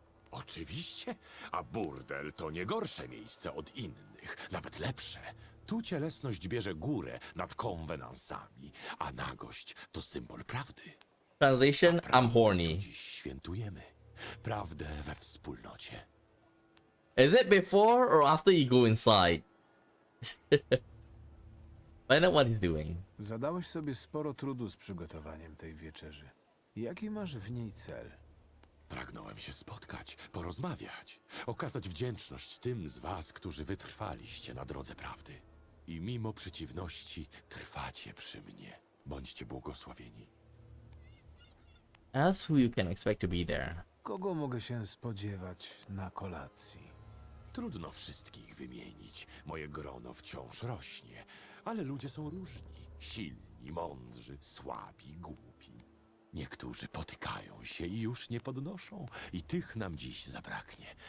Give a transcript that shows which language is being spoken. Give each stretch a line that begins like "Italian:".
Polish: Oczywiście, a burdel to nie gorsze miejsce od innych, nawet lepsze. Tu cielesność bierze górę nad konwenansami, a nagość to symbol prawdy.
English: Translation: I'm horny.
Polish: Dziś świętujemy prawdę we wspólnocie.
English: Is it before or after you go inside? Find out what he's doing.
Polish: Zadałeś sobie sporo trudu z przygotowaniem tej wieczerzy. Jaki masz w niej cel? Pragnąłem się spotkać, porozmawiać, okazać wdzięczność tym z was, którzy wytrwaliście na drodze prawdy. I mimo przeciwności trwacie przy mnie. Bądźcie błogosławieni.
English: Ask who you can expect to be there.
Polish: Kogo mogę się spodziewać na kolacji? Trudno wszystkich wymienić. Moje grono wciąż rośnie, ale ludzie są różni. Silni, mądrzy, słabi, głupi. Niektórzy potykają się i już nie podnoszą, i tych nam dziś zabraknie.